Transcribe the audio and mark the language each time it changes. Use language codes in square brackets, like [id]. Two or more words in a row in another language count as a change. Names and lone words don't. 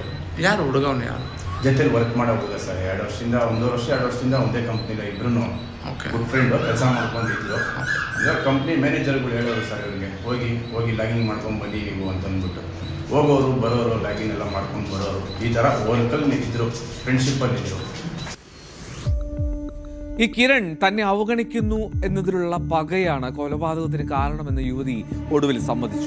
[kn] ಯಾರು ಹುಡುಗವನು ಯಾರು ಜೊತೆಲಿ ವರ್ಕ್ ಮಾಡೋ ಹುಡುಗ ಸರ್. 2 ವರ್ಷದಿಂದ 1 ವರ್ಷ 2 ವರ್ಷದಿಂದ ಒಂದೇ ಕಂಪ್ನಿಲ್ಲ, ಇಬ್ಬರೂ [en] good friend [kn] ಕೆಲಸ ಮಾಡ್ಕೊಂಡಿದ್ರು. ಅಂದರೆ ಕಂಪ್ನಿ ಮ್ಯಾನೇಜರ್ಗಳು ಹೇಳೋರು ಸರ್ ಇವರಿಗೆ ಹೋಗಿ ಲಾಗಿನ್ ಮಾಡ್ಕೊಂಡು ಬನ್ನಿ ನೀವು ಅಂತಂದ್ಬಿಟ್ಟು ಹೋಗೋರು ಬರೋರು ಲಾಗಿನ್ ಎಲ್ಲ ಮಾಡ್ಕೊಂಡು ಬರೋರು ಈ ಥರ ವರ್ಕಲ್ಲಿ ಇದ್ದರು, ഫ്രണ്ട്ഷിപ്പല്ലിದ್ರು. [ml] ഈ കിരൺ തന്നെ അവഗണിക്കുന്നു എന്നതിലുള്ള പകയാണ് കൊലപാതകത്തിന് കാരണമെന്ന് യുവതി ഒടുവിൽ സമ്മതിച്ചു.